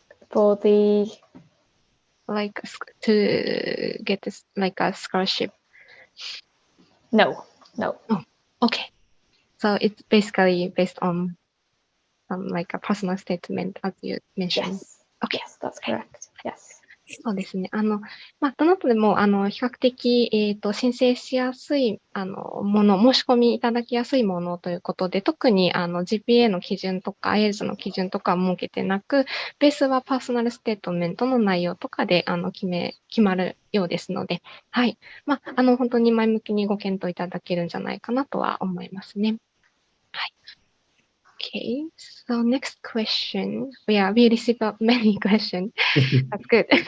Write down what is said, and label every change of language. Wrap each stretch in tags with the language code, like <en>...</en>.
<en>For the to get this a scholarship? No. Okay. So it's basically based on like a personal statement, as you mentioned. Okay. Yes, that's correct. Yes.</en> <ja>そうですね。どなたでも、比較的、申請しやすい、もの、申し込みいただきやすいものということで、特に、GPA の基準とか、IELTS の基準とかは設けてなく、ベースはパーソナルステートメントの内容とかで、決まるようですので、はい。本当に前向きにご検討いただけるんじゃないかなとは思いますね。はい。</ja> <en>Okay, so next question. Yeah, we received many questions. That's good.</en>